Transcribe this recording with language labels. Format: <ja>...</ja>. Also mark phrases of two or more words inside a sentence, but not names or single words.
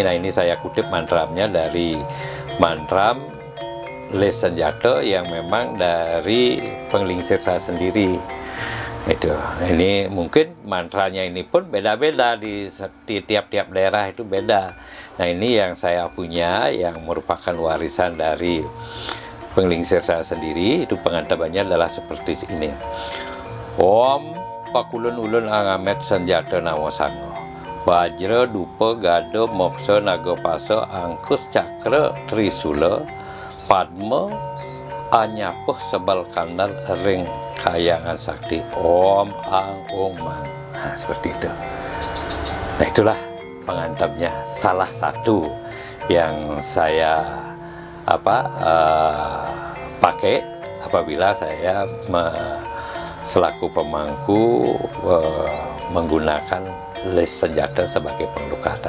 <id>Nah ini saya kutip mantramnya dari mantram lis senjata yang memang dari penglingsir saya sendiri. Itu ini mungkin mantranya ini pun beda-beda di tiap-tiap daerah, itu beda. Nah ini yang saya punya yang merupakan warisan dari penglingsir saya sendiri. Itu pengantabannya adalah seperti ini.</id> <kaw>Om pakulun ulun angamet senjata nawasango, Wajra dupa gado moksa nagapasa angkus cakra trisula padma anyapuh sebal kandal ring kayangan sakti Om Ang Ong Man.</kaw> <id>Nah, seperti itu. Nah itulah pengantamnya, salah satu yang saya pakai apabila saya selaku pemangku menggunakan lis senjata sebagai penglukatan.</id>